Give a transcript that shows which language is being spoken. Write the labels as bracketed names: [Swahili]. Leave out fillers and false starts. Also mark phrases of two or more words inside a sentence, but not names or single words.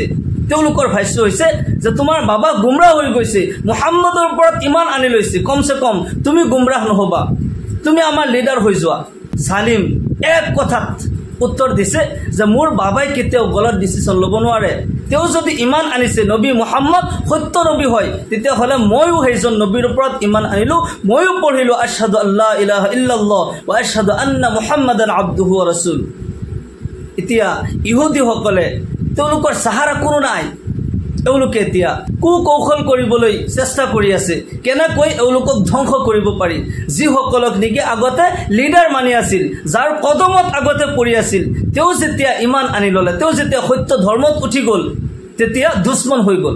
[Assamese] তেওঁলোকৰ ভাষ্য হৈছে যে তোমাৰ বাবা গুমৰাহ হৈ গৈছে, মুহাম্মদৰ ওপৰত ইমান আনি লৈছে, [Urdu] کم سے کم [Assamese] তুমি গুমৰাহ নহবা, তুমি আমাৰ লিডাৰ হৈ যোৱা। সালিম এক কথাত উত্তৰ দিছে যে মোৰ বাবাই কেতিয়াও গলত ডিচিশ্যন ল'ব নোৱাৰে। তেওঁ যদি ইমান আনিছে, নবী মুহাম্মদ সত্য নবী হয়, তেতিয়াহ'লে ময়ো সেইজন নবীৰ ওপৰত ইমান আনিলোঁ, ময়ো পঢ়িলোঁ [Arabic] أشهد أن لا إله إلا الله وأشهد أن محمدا عبده ورسول. [Assamese] এতিয়া ইহুদীসকলে তেওঁলোকৰ সাহাৰা কোনো নাই। তেওঁলোকে এতিয়া কুকৌশল কৰিবলৈ চেষ্টা কৰি আছে, কেনেকৈ এওঁলোকক ধ্বংস কৰিব পাৰি। যিসকলক নেকি আগতে লিডাৰ মানি আছিল, যাৰ কদমত আগতে পৰি আছিল, তেওঁ যেতিয়া ইমান আনি ল'লে, তেওঁ যেতিয়া সত্য ধৰ্মত উঠি গ'ল, তেতিয়া দুশ্মন হৈ গ'ল।